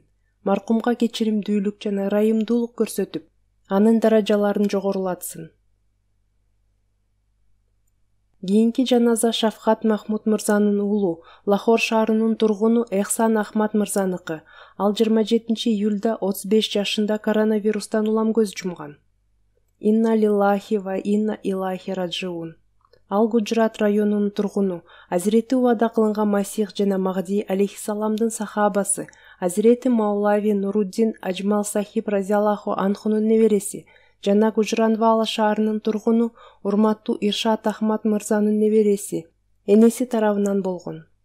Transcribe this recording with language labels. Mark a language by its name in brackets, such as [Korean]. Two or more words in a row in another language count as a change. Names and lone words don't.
[Kyrgyz] Маркумга кечиримдүүлүк жана ырайымдуулук көрсөтүп, анын даражаларын жогорулатсын. Кийинки жаназа Шафкат Махмуд мырзанын уулу, Лахор шаарынын тургуну Эхсан Ахмад мырзаныкы. Ал 27-июлда 35 жашында коронавирустан улам көз жумган. [Arabic] إنا لله وإنا إليه راجعون. [Kyrgyz] Ал Гуджрат районунун тургуну, Азирети убада кылынган Масих жана Махди алейхиссаламдын сахабасы, Азирети Маулави Нуруддин Аджмал Сахиб разияллаху анхунун небереси, жана Гужранвала шаарынын тургуну урматтуу Иршат Ахмад мырзанын небереси, энеси тарабынан болгон.